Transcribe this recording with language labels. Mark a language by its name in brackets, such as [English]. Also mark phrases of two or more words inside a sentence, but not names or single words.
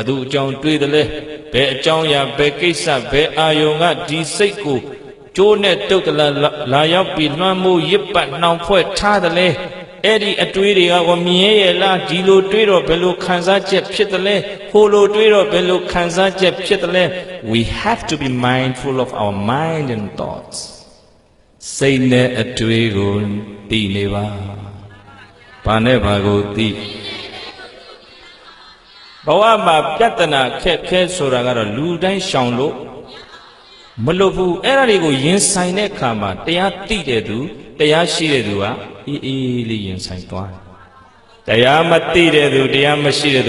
[Burmese] သူအကြောင်းတွေးတယ်လဲဘယ်အကြောင်းအရာဘယ်ကိစ္စဘယ်အာယုံကဒီစိတ်ကိုကျိုးနဲ့တုတ်တလာရောက်ပြီးလွှမ်းမိုးရစ်ပတ်နှောင်ဖွဲ့ထားတယ်လဲအဲ့ဒီအတွေးတွေကမြင်ရလားဒီလိုတွေးတော့ဘယ်လိုခံစားချက်ဖြစ်တယ်လဲဟိုလိုတွေးတော့ဘယ်လိုခံစားချက်ဖြစ်တယ်လဲ [English] we have to be mindful of our mind and thoughts [Burmese] စိတ်နဲ့အတွေးကိုသိနေပါဘာနဲ့ဘာကိုသိ ဘဝမှာပြဿနာခက်ခဲဆိုတာကတော့လူတိုင်းရှောင်လို့မလွတ်ဘူးအဲ့ဒါတွေကိုရင်ဆိုင်တဲ့အခါမှာတရားသိတဲ့သူတရားရှိတဲ့သူကအေးလေးရင်ဆိုင်သွားတယ်တရားမသိတဲ့သူတရားမရှိတဲ့သူ